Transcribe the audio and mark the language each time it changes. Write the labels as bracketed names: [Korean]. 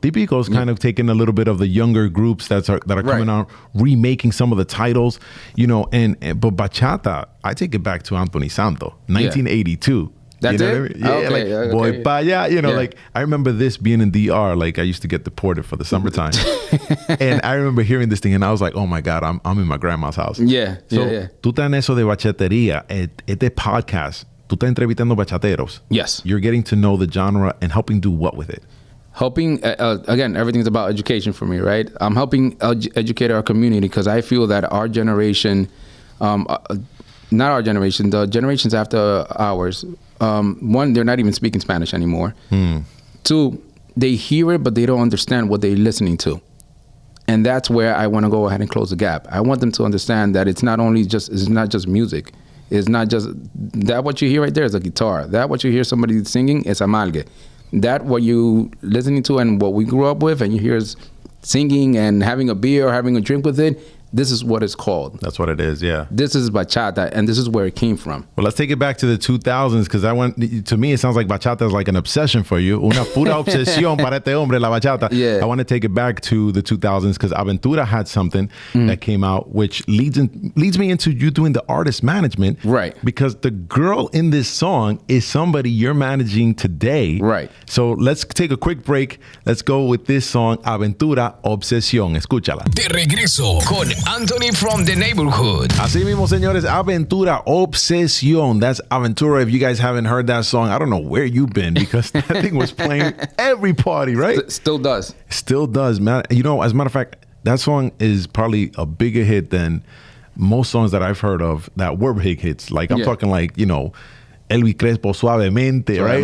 [English] Típico's kind of taking a little bit of the younger groups that are coming out, remaking some of the titles, you know, but bachata, I take it back to Anthony Santo, 1982. That's you know it? What I mean? Yeah, Okay, boy, [Spanish] pa allá, [English] you know, like I remember this being in DR, like I used to get deported for the summertime. And I remember hearing this thing and I was like, oh my God, I'm in my grandma's house. So, [Spanish] tú estás en eso de bachatería, este podcast, tú estás entrevistando bachateros. [English] Yes. You're getting to know the genre and helping do what with it? Helping, again, everything's about education for me, right? I'm helping educate our community because I feel that our generation, not our generation, the generations after ours, one, they're not even speaking Spanish anymore. Two, they hear it, but they don't understand what they're listening to. And that's where I want to go ahead and close the gap. I want them to understand that it's not just music. It's not just that what you hear right there is a guitar. That what you hear somebody singing is a malgue. That what you listening to and what we grew up with and you hear is singing and having a beer or having a drink with it, this is what it's called. That's what it is, yeah. This is bachata, and this is where it came from. Well, let's take it back to the 2000s, because to me, it sounds like bachata is like an obsession for you. [Spanish] Una pura obsesión para este hombre, la bachata. [English] Yeah. I want to take it back to the 2000s, because Aventura had something that came out, which leads me into you doing the artist management. Right. Because the girl in this song is somebody you're managing today. Right. So let's take a quick break. Let's go with this song, Aventura, Obsesión. [Spanish] Escúchala. De regreso con Anthony from the neighborhood. Así mismo, señores, Aventura, Obsesión. [English] That's Aventura. If you guys haven't heard that song, I don't know where you've been, because that thing was playing every party, right? Still does. Still does, man. You know, as a matter of fact, that song is probably a bigger hit than most songs that I've heard of that were big hits. Like, I'm talking like, you know, Elvis Crespo, Suavemente, right?